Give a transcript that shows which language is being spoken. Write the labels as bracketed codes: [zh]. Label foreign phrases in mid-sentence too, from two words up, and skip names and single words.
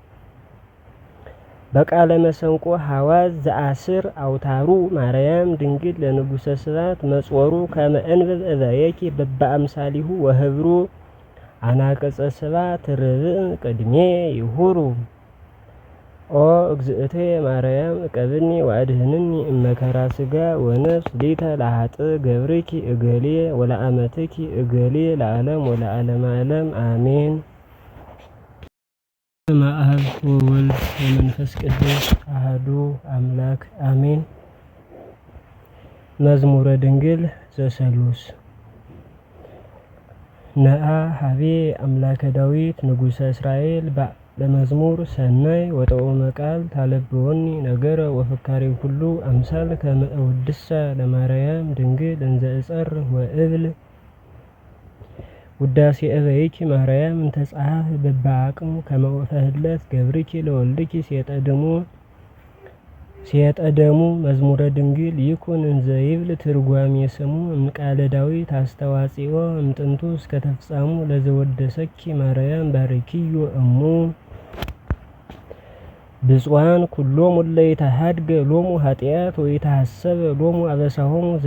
[gez] በቃለ መሰንቆ ሐዋዝ ዘአስር አውታሩ ማርያም ድንግል ለንጉሰ ስብሐት መጾሩ ከመ እንብብ እበየኪ በበአምሳሊሁ ወህብሩ አናቀጸ ስብሐት ርብዕ ቅድሜ ይሁሩ ኦ እግዝእቴ ማርያም እቀብኒ ወአድህንኒ እመከራ ስጋ ወነፍስ ሊተ ለሀጥ ገብርኪ እገሌ ወለአመትኪ እገሌ ለዓለም ወለዓለመ ዓለም አሜን። አብ ወወልድ ወመንፈስ ቅዱስ አሐዱ አምላክ አሜን። መዝሙረ ድንግል ዘሰሉስ ነአ ሀቤ አምላከ ዳዊት ንጉሠ እስራኤል ለመዝሙር ሰናይ ወጥኦመ ቃል ታለብወኒ ነገረ ወፍካሬ ኩሉ አምሳል ከመ እውድሳ ለማርያም ድንግል እንዘ እጸር ወእብል ውዳሴ እበይኪ ማርያም እንተ ጸሐፍ በበአቅሙ ከመ ወፈህለት ገብርኪ ለወልድኪ ሲየጠደሙ መዝሙረ ድንግል ይኩን እንዘ ይብል ትርጓሜ ስሙ እምቃለ ዳዊት አስተዋጽኦ እምጥንቱ እስከ ተፍጻሙ ለዘወደሰኪ ማርያም ባርኪዮ እሙ ብፁዓን ኩሎሙ እለ ይተሃድገ ሎሙ ኃጢአት ወይተሐሰበ ሎሙ አበሳሆሙ